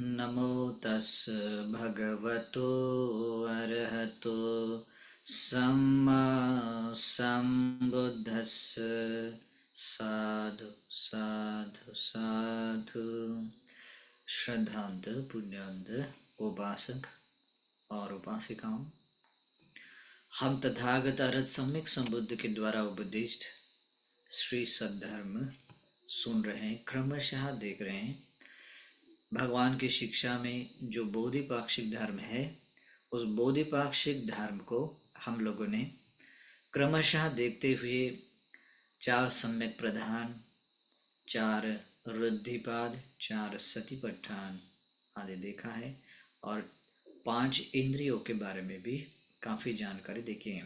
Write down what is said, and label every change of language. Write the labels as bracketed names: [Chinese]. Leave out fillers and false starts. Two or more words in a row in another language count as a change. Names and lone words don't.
[Pali] नमो तस् भगवतो अरहतो सम्मा सम्बुद्धस्स। साधु साधु साधु। [Hindi] श्रद्धांत पुण्यांत उपासक और उपासिकाओं, हम तथागत अरहत सम्यक संबुद्ध के द्वारा उपदिष्ट श्री सद्धर्म सुन रहे हैं, क्रमशः देख रहे हैं। भगवान की शिक्षा में जो बोधिपाक्षिक धर्म है, उस बोधिपाक्षिक धर्म को हम लोगों ने क्रमशः देखते हुए 4 सम्यक प्रधान, 4 रुद्धिपाद, 4 सतिपट्ठान आदि देखा है और 5 इंद्रियों के बारे में भी काफ़ी जानकारी देखी है।